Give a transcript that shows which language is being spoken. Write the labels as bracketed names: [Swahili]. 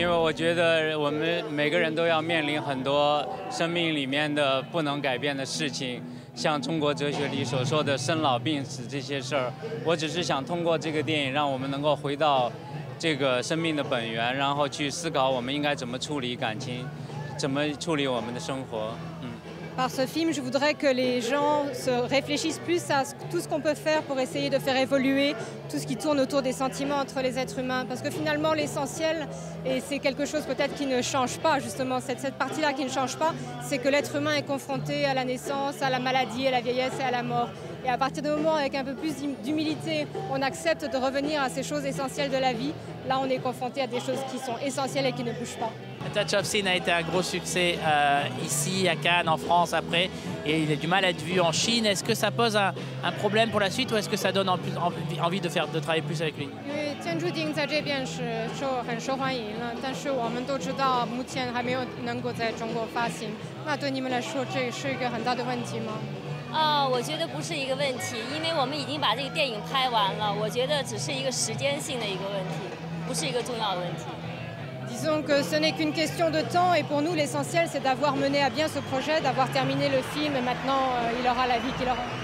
[Chinese] 我觉得我们每个人都要面临很多生命里面的不能改变的事情，像中国哲学里所说的生老病死这些事儿。我只是想通过这个电影，让我们能够回到这个生命的本源，然后去思考我们应该怎么处理感情，怎么处理我们的生活。 [French] Par ce film, je voudrais que les gens se réfléchissent plus à tout ce qu'on peut faire pour essayer de faire évoluer tout ce qui tourne autour des sentiments entre les êtres humains. Parce que finalement, l'essentiel, et c'est quelque chose peut-être qui ne change pas, justement, cette partie-là qui ne change pas, c'est que l'être humain est confronté à la naissance, à la maladie, à la vieillesse et à la mort. Et à partir du moment avec un peu plus d'humilité, on accepte de revenir à ces choses essentielles de la vie, là on est confronté à des choses qui sont essentielles et qui ne bougent pas. Touch of Sin a été un gros succès ici à Cannes, en France après, et il a du mal à être vu en Chine. Est-ce que ça pose un problème pour la suite ou est-ce que ça donne envie de travailler plus avec lui? [Chinese] 因为《天注定》在这边是很受欢迎了，但是我们都知道目前还没有能够在中国发行。那对你们来说，这是一个很大的问题吗？我觉得不是一个问题，因为我们已经把这个电影拍完了。我觉得只是一个时间性的一个问题，不是一个重要的问题。 [French] Disons que ce n'est qu'une question de temps et pour nous l'essentiel c'est d'avoir mené à bien ce projet, d'avoir terminé le film et maintenant il aura la vie qu'il aura.